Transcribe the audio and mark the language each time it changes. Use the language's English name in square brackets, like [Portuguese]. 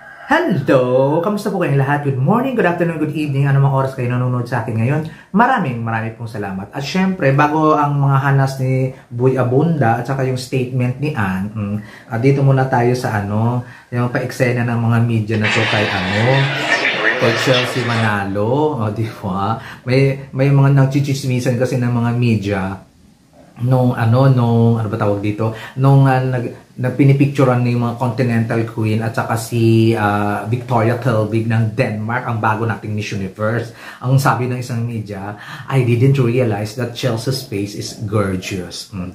[English] Hello! [Filipino] Kamusta po kayong lahat? [English] Good morning, good afternoon, good evening. [Filipino] Ano mga oras kayo nanonood sa akin ngayon? Marami pong salamat. At syempre, bago ang mga hanas ni Boy Abunda at saka yung statement ni Ann, dito muna tayo sa yung pa-eksena ng mga media na to kay kay Chelsea Manalo. O, di ba? May mga nagchichismisan kasi ng mga media nung ano ba tawag dito, nung nagpinipicturean ng mga Continental Queen at saka si Victoria Telvig ng Denmark, ang bago nating Miss Universe. Ang sabi ng isang media, [English] I didn't realize that Chelsea's face is gorgeous.